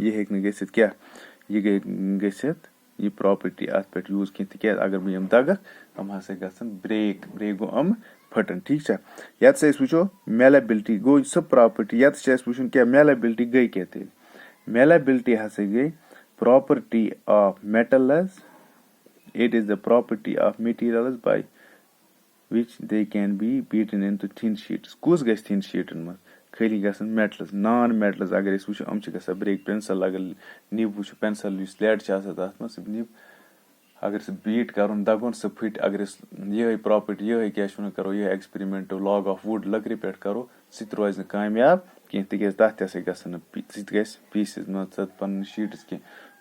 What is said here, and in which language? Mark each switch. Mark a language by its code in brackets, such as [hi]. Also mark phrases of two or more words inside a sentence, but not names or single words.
[ks] یہِ ہیٚکہِ نہٕ گٔژھِتھ کیاہ یہِ گٔژھِتھ یہِ پراپرٹی اَتھ پٮ۪ٹھ یوٗز کیٚنٛہہ تِکیازِ اگر بہٕ یِم دگکھ یِم ہسا گژھن برٛیک گوٚو یِم پھٹن. ٹھیٖک چھا, ییٚتس أسۍ وٕچھو میلیبلٹی گوٚو سۄ پراپرٹی ییٚتس چھِ اَسہِ وٕچھُن کیاہ میلیبلٹی گٔے کیاہ تیٚلہِ. میلیبلٹی ہسا گٔے پراپرٹی آف میٹلز. [en] It is the property of materials by which they can be beaten into thin sheets. [ks] کُس گژھِ [en] thin sheetن [ks] منٛز خٲلی گژھن میٹلز. نان میٹلز اگر أسۍ وٕچھو یِم چھِ گژھان برٛیک. پینسل اگر نِب وٕچھو پینسل یُس لیڈ چھِ آسان تَتھ منٛز سُہ نِب اگر سُہ بیٖٹ کرون دگون سُہ پھٕٹہِ. اگر أسۍ یِہے پراپرٹی یِہے کیاہ چھِ وَنان کرو یِہے ایٚکٕسپیرمنٹ [en] log of wood [ks] لٔکرِ پٮ۪ٹھ کرو سُہ تہِ روزِ نہٕ کامیاب کیٚنٛہہ تِکیازِ تَتھ تہِ ہسا گژھن نہٕ سُہ تہِ گژھِ پیٖسِز مان ژٕ پَنٕنۍ شیٖٹٕس کیٚنٛہہ.